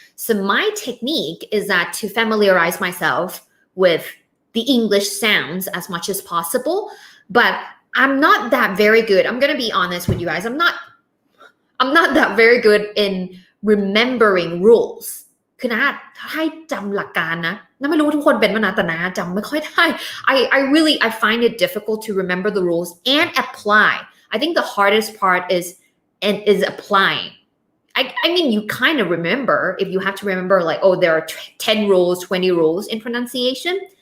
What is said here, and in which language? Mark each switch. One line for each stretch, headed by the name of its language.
English: So my technique is that to familiarize myself with the English sounds as much as possible, but I'm not that very good. I'm going to be honest with you guys. I'm not that very good in remembering rules.
Thai: คือนะให้จำหลักการนะไม่รู้ทุกคนเป็นมั้ยนะแต่นะจำไม่ค่อยได้
English: I find it difficult to remember the rules and apply. I think the hardest part is applying. I mean, you kind of remember if you have to remember like, oh, there are 10 rules, 20 rules in pronunciation.